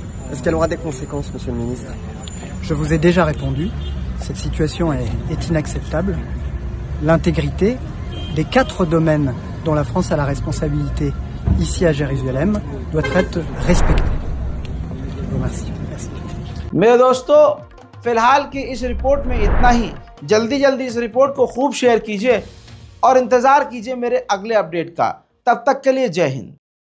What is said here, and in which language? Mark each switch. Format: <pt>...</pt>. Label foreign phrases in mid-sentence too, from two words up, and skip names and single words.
<fr>Est-ce qu'elle aura des conséquences, monsieur le ministre? Je vous ai déjà répondu, cette situation est inacceptable. L'intégrité des 4 domaines dont la France a la responsabilité ici à Jérusalem doit être respectée. Je vous remercie. Merci.</fr> <hi>मेरे दोस्तों, फिलहाल की इस रिपोर्ट में इतना ही। जल्दी जल्दी इस रिपोर्ट को खूब शेयर कीजिए और इंतज़ार कीजिए मेरे अगले अपडेट का। तब तक के लिए जय हिंद।</hi>